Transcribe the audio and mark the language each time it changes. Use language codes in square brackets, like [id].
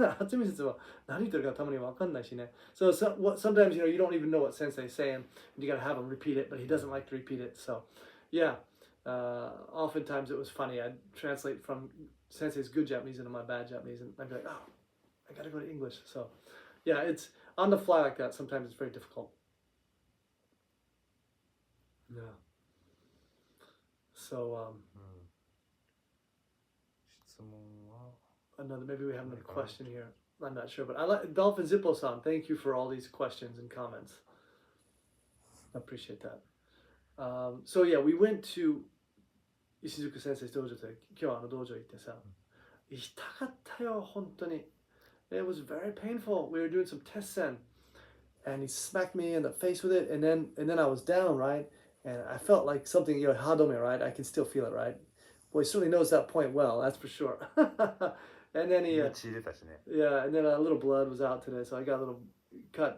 [ja] 初見説は何言ってるかたまにわかんないしね。 [en] So sometimes you don't even know what sensei's saying. You gotta have him repeat it, but he doesn't like to repeat it. So yeah, oftentimes it was funny. I'd translate from sensei's good Japanese and my bad Japanese, and I'd be like, oh, I gotta go to English. So, yeah, it's on the fly like that. Sometimes it's very difficult. Yeah. So, [ja] 質問は [en] another, maybe we have another question here. I'm not sure, but I like Dolphin Zippo-san. Thank you for all these questions and comments. I appreciate that. So yeah, we went to Ishizuku Sensei's dojo today. [ja] 今日はdojo 行ってさ、行きたかったよ、本当に。 [en] It was very painful. We were doing some tessen, and he smacked me in the face with it, and then I was down, right? And I felt like something, hadome, right? I can still feel it, right? Well, he certainly knows that point well, that's for sure. And then he, yeah, and then a little blood was out today, so I got a little cut.